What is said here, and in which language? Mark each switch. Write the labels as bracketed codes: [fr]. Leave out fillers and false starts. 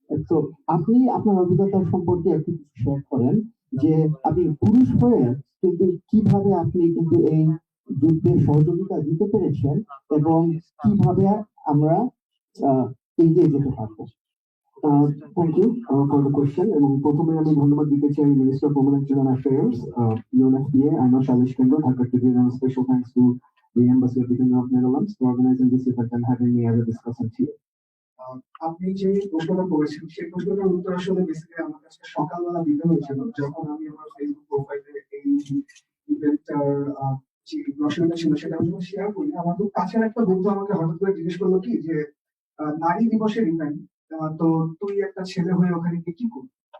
[bn] তো আপনি আপনার অভিজ্ঞতা সম্পর্কে একটু শেয়ার করেন, যে আপনি পুরুষ হয়ে কিন্তু কিভাবে আপনি কিন্তু এই যুদ্ধে সহযোগিতা দিতে পেরেছেন এবং কিভাবে আমরা এগিয়ে যেতে পারবো। [en] Thank you for the question. [bn] এবং প্রথমে আমি ধন্যবাদ দিতে চাই [en] Minister of women and children affairs, UNFPA, I know Salish Kendra, Dhaka City, and special thanks to the Embassy of the Kingdom of Netherlands for organizing this event and having me as a discussant here. [bn] আপনি যে প্রশ্নটা করেছেন সেই প্রশ্নটার উত্তর আসলে basically আমার কাছে সকালবেলা দিতে হয়েছিল, যখন আমি আমার ফেসবুক প্রোফাইলে এই ইভেন্টটার যে ব্রশারটা ছিল সেটা আমি শেয়ার করি। আমার খুব কাছের একটা বন্ধু আমাকে হঠাৎ করে জিজ্ঞেস করলো কি যে নারী দিবসের ইভেন্ট, তো তুই একটা ছেলে হয়ে ওখানে কি করবি?